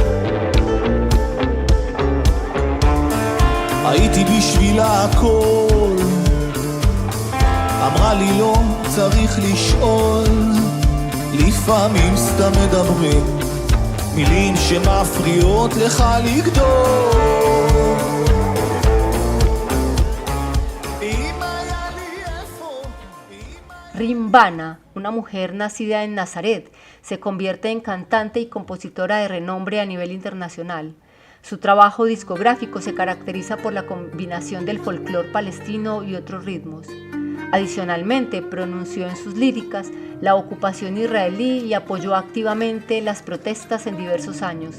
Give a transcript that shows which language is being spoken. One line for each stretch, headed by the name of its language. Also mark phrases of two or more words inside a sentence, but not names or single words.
Hebrew: הייתי בשבילה הכל, אמרה לי לא צריך לשאול, לפעמים סתם מדברים מילים שמפריעות לך לגדול. אם היה לי איפה, אם היה
Spanish: Rimbana, una mujer nacida en Nazaret, se convierte en cantante y compositora de renombre a nivel internacional. Su trabajo discográfico se caracteriza por la combinación del folclore palestino y otros ritmos. Adicionalmente, pronunció en sus líricas la ocupación israelí y apoyó activamente las protestas en diversos años.